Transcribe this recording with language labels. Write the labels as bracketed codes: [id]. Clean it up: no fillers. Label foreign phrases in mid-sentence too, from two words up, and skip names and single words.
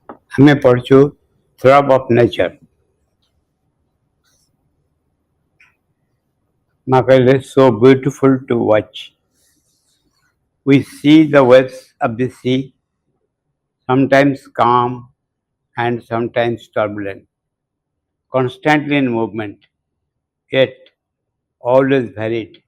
[or] ଆମେ ପଢ଼ୁଛୁ Throb of nature। ମା କହିଲେ [en] so beautiful to watch। We see the waves of the sea, sometimes calm and sometimes turbulent, constantly in movement, yet always varied.